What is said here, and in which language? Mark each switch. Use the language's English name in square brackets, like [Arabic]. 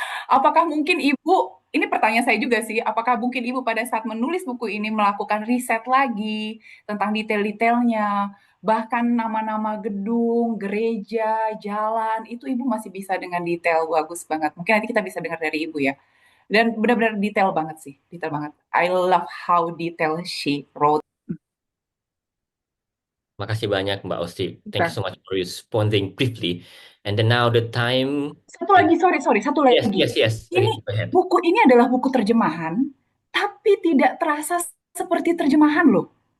[Indonesian] Apakah mungkin Ibu, ini pertanyaan saya juga sih, apakah mungkin Ibu pada saat menulis buku ini melakukan riset lagi tentang detail-detailnya, bahkan nama-nama gedung, gereja, jalan, itu Ibu masih bisa dengan detail bagus banget. Mungkin nanti kita bisa dengar dari Ibu ya. Dan benar-benar detail banget sih, detail banget. [English] I love how detail she wrote. [Indonesian] Makasih banyak Mbak Osti. [English] Thank you Okay. so much for responding briefly. And then now the time. [Indonesian] Satu lagi, sorry, satu [English] Yes, [Indonesian] lagi. [English] yes, yes. [Indonesian] Ini [English] Go ahead. [Indonesian] buku ini adalah buku terjemahan, tapi tidak terasa seperti terjemahan loh.